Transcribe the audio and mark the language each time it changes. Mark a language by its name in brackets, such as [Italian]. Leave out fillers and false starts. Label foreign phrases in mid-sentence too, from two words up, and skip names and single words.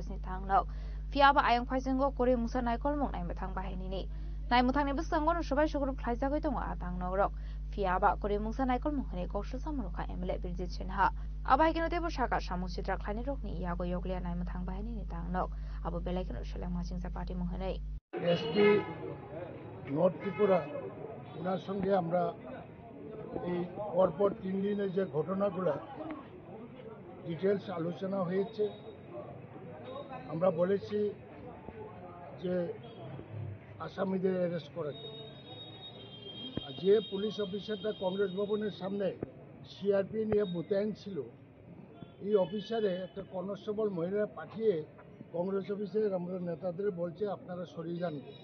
[Kok Borok] ni thangno fiaba ayang phaisingo kore musa naikol mung naimba thang bahini ni naimutangni biskangono sabai sugrup khlaijagoi tongo atang nogrok fiaba kore mungsa naikol munghani koksu samruka MLA Birjit Sinha abahai kino tebo shaka samung chitra khlaini rokni yago yoglia naimutang bahini ni tangnok abo belai kino sheleng machingsa party munghani [Bangla] SP নর্থ ত্রিপুরা ওনার সঙ্গে আমরা এই পরপর 3 দিনের যে ঘটনাগুলো ডিটেইলস আলোচনা হয়েছে আমরা বলেছি যে আসামিদের অ্যারেস্ট করাতে আর যে পুলিশ অফিসারটা কংগ্রেস ভবনের সামনে সিআরপি নিয়ে মোতায়েন ছিল এই অফিসারে একটা কনস্টেবল মহিলা পাঠিয়ে কংগ্রেস অফিসের আমরা নেতাদের বলছে আপনারা সরিয়ে যান